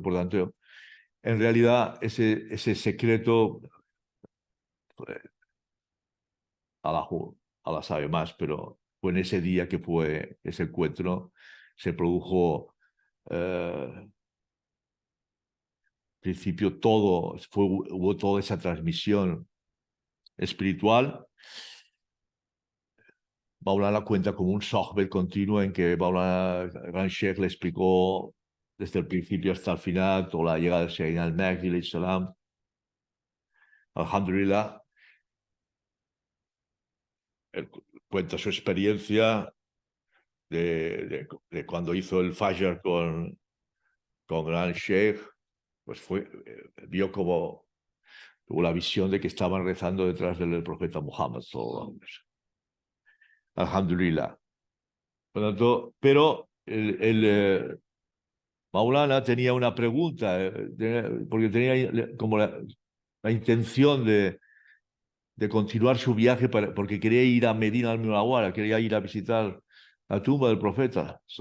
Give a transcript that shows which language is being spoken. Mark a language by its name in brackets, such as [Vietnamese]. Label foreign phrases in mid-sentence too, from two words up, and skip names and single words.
[Spanish] Por tanto, en realidad ese secreto, Allah sabe más, pero fue en ese día que fue ese encuentro, se produjo, en principio hubo toda esa transmisión espiritual. Maulana cuenta como un sohbet continuo en que Maulana Gran Sheikh le explicó desde el principio hasta el final toda la llegada de Sayyidina al-Mahdi [Arabic] عليه السلام. [Spanish] Alhamdulillah, él cuenta su experiencia de cuando hizo el Fajr con Gran Sheikh, pues vio como tuvo la visión de que estaban rezando detrás del profeta Muhammad [Arabic] صلى الله عليه وسلم. [Spanish] Alhamdulillah. Por lo tanto, pero Maulana tenía una pregunta, porque tenía como la intención de continuar su viaje porque quería ir a Medina al-Munawwara, quería ir a visitar la tumba del profeta.